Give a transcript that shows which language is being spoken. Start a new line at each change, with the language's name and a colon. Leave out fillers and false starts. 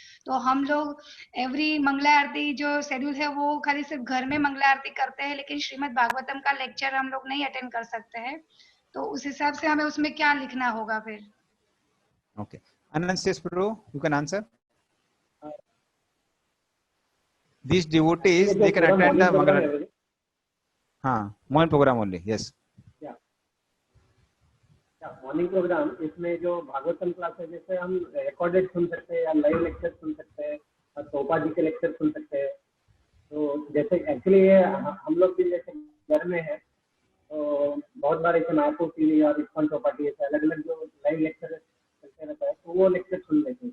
Hindi: तो हम लोग एवरी मंगला आरती जो शेड्यूल है वो खाली सिर्फ घर में मंगला आरती करते हैं, लेकिन श्रीमद् भागवतम का लेक्चर हम लोग नहीं अटेंड कर सकते हैं। तो उस हिसाब से हमें उसमें क्या लिखना होगा फिर?
English: Okay, Anant से pro, you can answer. these devotees they can attend the Mangal.
Hindi: हाँ,
English: morning program only. Yes.
Hindi: Morning program, इसमें जो भागवतम क्लास है, जैसे हम रिकॉर्डेड सुन सकते हैं या लाइव लेक्चर सुन सकते हैं और टोपा जी के लेक्चर सुन सकते हैं। तो जैसे एक्चुअली ये हम लोग भी जैसे घर में है तो बहुत बार ऐसे मायापुर टीवी और इस्कॉन चौपाटी ऐसे अलग अलग जो लाइव लेक्चर चलते रहता है तो वो लेक्चर सुन लेते हैं।